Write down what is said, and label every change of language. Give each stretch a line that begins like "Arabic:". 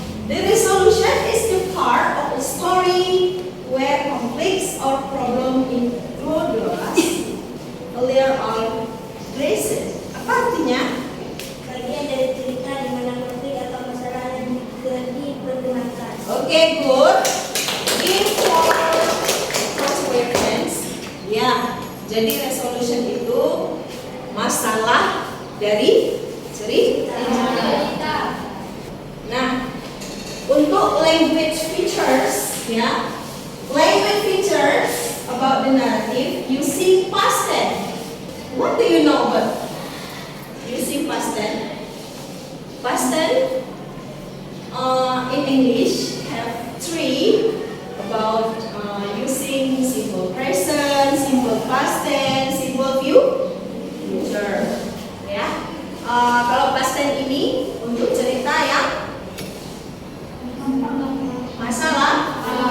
English: The resolution is the part of a story where conflicts or problem introduced earlier are addressed.
Indonesian: Apa artinya? Bagian dari cerita di mana konflik atau masalah yang diperkenalkan.
English: Okay, good. Give for reference.
Indonesian: Ya, jadi resolution itu masalah dari cerita. Nah, untuk
English: language features, ya, language features about the narrative using past tense. What do you know about using past tense? Past tense in English have 3 about using simple present, simple past tense, simple future.
Indonesian: Ya, kalau past tense ini untuk cerita yang masalah.